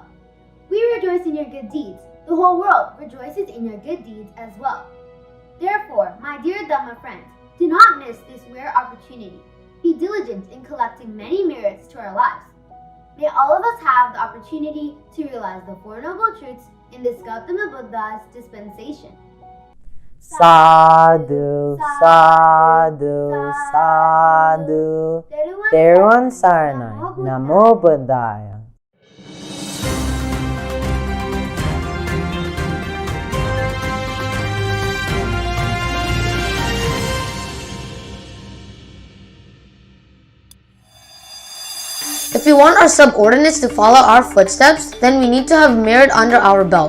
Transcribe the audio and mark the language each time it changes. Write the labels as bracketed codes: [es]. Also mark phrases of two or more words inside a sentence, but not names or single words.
[en] We rejoice in your good deeds. The whole world rejoices in your good deeds as well. Therefore, my dear Dhamma friends, do not miss this rare opportunity. Be diligent in collecting many merits to our lives. May all of us have the opportunity to realize the Four Noble Truths in this Gautama Buddha's dispensation. [pi] Sadhu, sadhu, sadhu. Theravada Saranai, Namo Buddhaya. [en] If we want our subordinates to follow our footsteps, then we need to have merit under our belt.